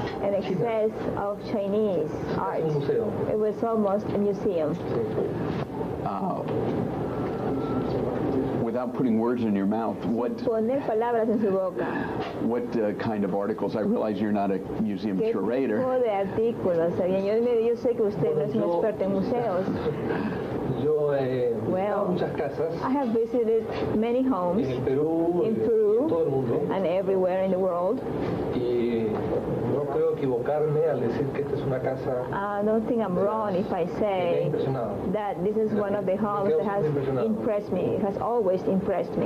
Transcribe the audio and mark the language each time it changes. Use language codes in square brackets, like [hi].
[en] An excess of Chinese art. [es] Un museo. [en] It was almost a museum. Without putting words in your mouth, [es] Poner palabras en su boca. [en] What kind of articles? I realize you're not a museum curator. [es] ¿Qué tipo de artículos? Yo sé que usted no es un experto en museos. Yo he visitado muchas casas. [en] I have visited many homes [es] en Perú, [en] in Peru, [es] en todo el mundo. [en] And everywhere in the world. [es] Y no creo equivocarme al decir que esta es una casa. [en] I don't think I'm wrong if I say that this is one of the homes that has impressed me. It has always impressed me.